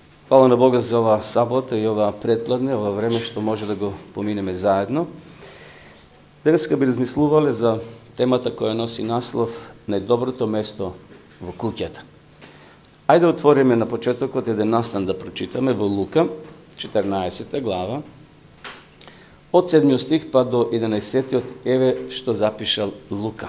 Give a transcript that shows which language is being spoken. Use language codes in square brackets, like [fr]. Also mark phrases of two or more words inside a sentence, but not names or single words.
[mk] Хвала на Бога за ова сабота и ова претпладне, ова време što може да го поминеме заедно. Денеска би размислувале за темата која носи наслов Најдоброто место во куќата. Ајде отвориме на почетокот еден настан да прочитаме во Лука, 14 глава, од 7 стих па до 11, еве што запишал Лука.